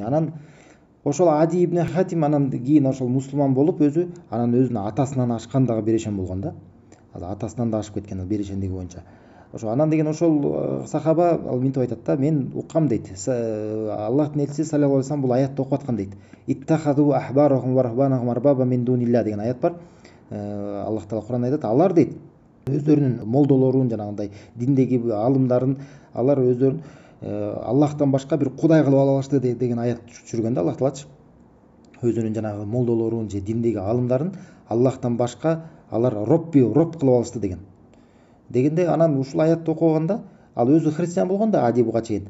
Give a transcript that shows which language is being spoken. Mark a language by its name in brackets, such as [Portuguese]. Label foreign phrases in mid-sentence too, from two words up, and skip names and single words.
[Kyrgyz] Анан ошол Ади ибн Хатим анан кийин ошол мусулман болуп өзү, анан өзүнүн атасынан ашкан дагы берешен болгон да. Атасынан да ашып кеткен берешендиги боюнча. Ошо анан деген ошол сахаба ал минтип айтат да, мен уккам дейт. Аллахтын элчиси [Arabic] صلى الله عليه وسلم [Kyrgyz] бул аятты окуп аткан дейт. [Arabic] اتخذوا أحبارهم ورهبانهم أربابا من دون الله [Kyrgyz] деген аят бар. Аллах таала Куранда айтат, алар дейт өздөрүнүн молдолорун, жанагындай диндеги алымдарын алар өздөрүн Аллахтан башка бир кудай кылып ала алышты деген аят түшүргөн да Аллах таалачы. Өзүнүн жанагы молдолорун же диндеги алымдарын Аллахтан башка алар роб кылып алышты дегенде, анан ушул аятты окуганда ал өзү христиан болгон да Ади буга чейин.